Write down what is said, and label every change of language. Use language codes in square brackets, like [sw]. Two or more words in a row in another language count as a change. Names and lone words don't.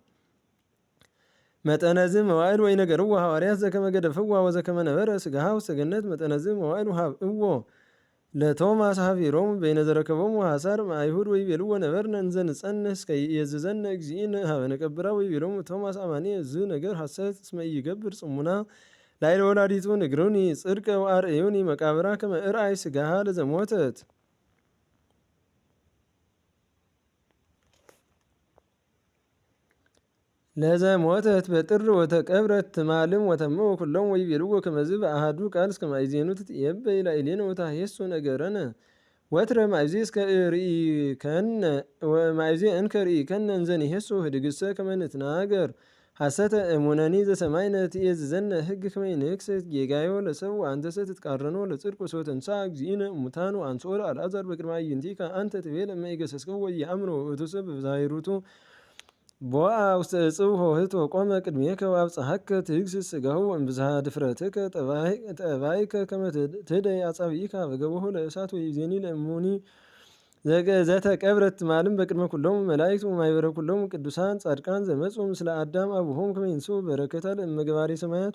[gez] መጠነዝ መዋዕል ወይነገርዋ ሐዋርያት ዘከመ ገደፍዋ ወዘከመ ነበረ ሥጋሃ ውስተ ገነት መጠነዝ መዋዕል ሀብእዎ ለቶማስ ሀፊሮሙ በይነ ዘረከቦሙ ሐሳር አይሁድ ወይቤልዎ ነበርነ እንዘ ንጸንሕ እስከ ይእዝዘነ እግዚእነ ሀበ ነቀብራ ወይቤሎሙ ቶማስ አማኒ ዝ ነገር ሐሰት እስመ ኢይገብር ጽሙና ላዕለ ወላዲቱ ንግሩኒ ጽድቀ ወአርአዩኒ መቃብራ ከመ እርአይ ሥጋሃ ለዘሞተት ለዘሞተት በጥር ወተቀብረት ትማልም ወተምኡ ኩሎሙ ወይቤልዎ ከመዝ በአሐዱ ቃል እስከ ማእዜኑ ትትዔበይ ላዕሌነ ወታሔሱ ነገረነ ወትረ ማእዜ እንከ ርኢከነ እንዘ ንሔሱ ህድግሰ ከመ ንትናገር ሐሰተ እሙነኒ ዘሰማይነ ትዔዝዘነ ሕግ ከመ ይንክሰት ጌጋዮ ለሰብእ ወአንተሰ ትትቃረኖ ለጽድቅ ወሶበ ተንሥአ እግዚእነ እሙታን ወአንሥኦ ለአልዓዛር በቅድመ አዕይንቲከ አንተ ትቤለ እመ ኢገሰጽክዎ ወኢየአምሩ ውእቱሰ በብዛሂሩቱ ቦአ ውስተ እጽው ኆኅት ወቆመ ቅድሜከ ወአብጽሐከ ትግሥጽ ሥጋሁ እምብዝሃ ድፍረትከ ጠባይከ ከመ ትህደይ አጻብዒከ በገቦሁ ለእሳት ወይዜኒ ለእሙኒ ዘተቀብረት ትማልም በቅድመ ኩሎሙ መላእክት ወማኅበረ ኩሎሙ ቅዱሳን ጻድቃን ዘመጹ ምስለ አዳም አቡሆሙ ከመ ይንሥኡ በረከታ ለእመ ገባሬ ሰማያት